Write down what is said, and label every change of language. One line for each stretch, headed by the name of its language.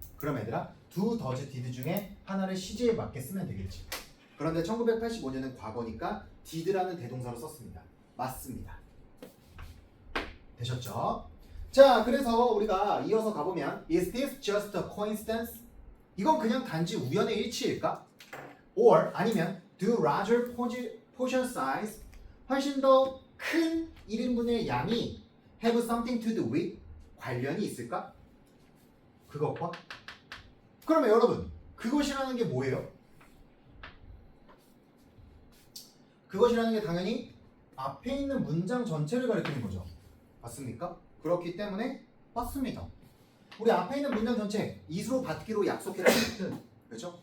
Korean: 그럼 얘들아, do, does, did 중에 하나를 시제에 맞게 쓰면 되겠지. 그런데 1985년은 과거니까 did라는 대동사로 썼습니다. 맞습니다. 되셨죠? 자, 그래서 우리가 이어서 가보면
English: Is this just a coincidence?
Korean: 이건 그냥 단지 우연의 일치일까?
English: Or
Korean: 아니면
English: Do larger portion size
Korean: 훨씬 더 큰 1인분의 양이
English: have something to do with
Korean: 관련이 있을까? 그것과? 그러면 여러분, 그것이라는 게 뭐예요? 그것이라는 게 당연히 앞에 있는 문장 전체를 가리키는 거죠. 맞습니까? 그렇기 때문에 맞습니다. 우리 앞에 있는 문장 전체 이수로 받기로 약속했죠. 그렇죠?